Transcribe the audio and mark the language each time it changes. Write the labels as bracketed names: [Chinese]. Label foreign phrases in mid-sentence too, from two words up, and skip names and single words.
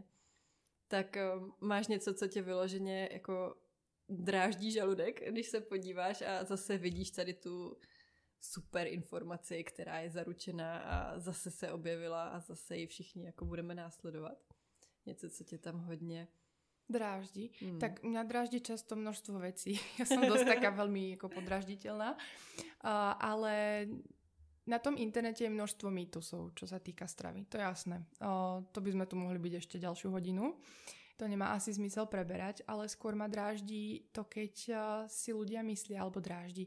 [Czech] Tak máš něco, co tě vyloženě jako dráždí žaludek, když se podíváš a zase vidíš tady tu super informaci, která je zaručená a zase se objevila a zase ji všichni jako budeme následovat. Něco, co tě tam hodně [Slovak] dráždi. Tak mňa dráždi často množstvo vecí. Ja som dosť taká veľmi ako podrážditeľná. Ale na tom internete je množstvo mýtusov, čo sa týka stravy. To je jasné. To by sme tu mohli byť ešte ďalšiu hodinu. To nemá asi zmysel preberať, ale skôr ma dráždi to, keď si ľudia myslia, alebo dráždi.